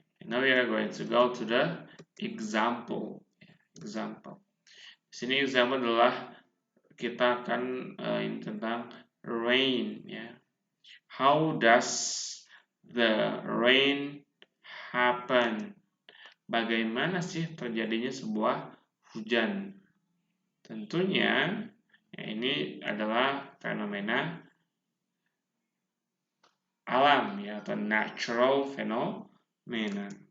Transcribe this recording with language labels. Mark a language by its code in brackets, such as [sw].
[en] Now we are going to go to the example. Example. [id] Di sini example adalah kita akan ini tentang rain, ya. [en] How does the rain happen? [id] Bagaimana sih terjadinya sebuah hujan? Tentunya ya, ini adalah fenomena alam, ya, atau [en] natural phenomena.